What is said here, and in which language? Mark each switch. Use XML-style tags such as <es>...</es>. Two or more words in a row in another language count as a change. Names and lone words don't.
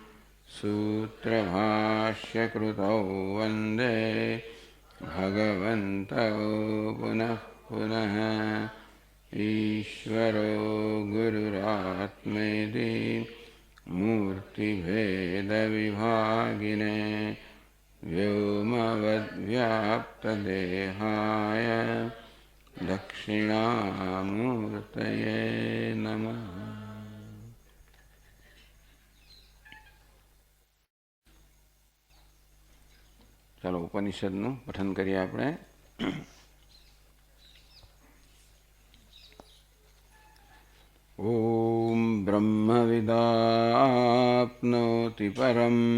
<sa>सूत्रभाष्यकृतौ वन्दे भगवन्तौ पुनः पुनः ईश्वरो गुरुरात्मेति मूर्तिभेदविभागिने व्योमवद्व्याप्तदेहाय दक्षिणामूर्तये नमः।</sa> <gu>ચાલો ઉપનિષદનું પઠન કરીએ આપણે.</gu> <sa>ओम ब्रह्मविदाप्नोति परम</sa>